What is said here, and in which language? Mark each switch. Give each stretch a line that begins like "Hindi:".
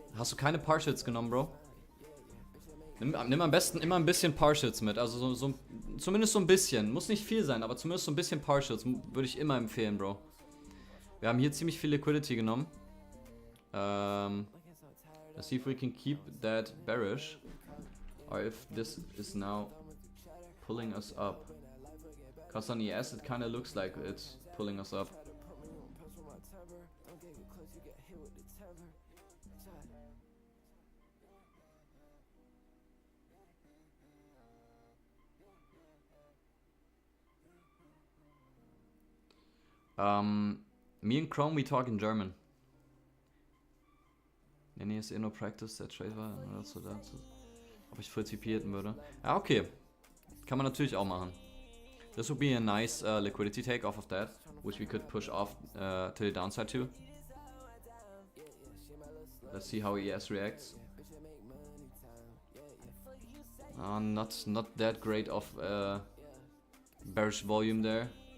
German: Hast du keine Partials genommen, Bro? Nimm am besten immer ein bisschen Partials mit. Also zumindest so ein bisschen. Muss nicht viel sein, aber zumindest so ein bisschen Partials würde ich immer empfehlen, Bro. Wir haben hier ziemlich viel Liquidity genommen.
English: Let's see if we can keep that bearish, or if this is now pulling us up. Cause on ES it kind of looks like it's pulling us up. Me and Chrome, we talk in German.
German: Nee, ist eh nur Practice, der Trade war so dazu. Ob ich Full TP hätten würde. Ja, okay. Kann man natürlich auch machen.
English: This would be a nice liquidity take off of that, which we could push off to the downside too. Let's see how ES reacts. Not that great of bearish volume there.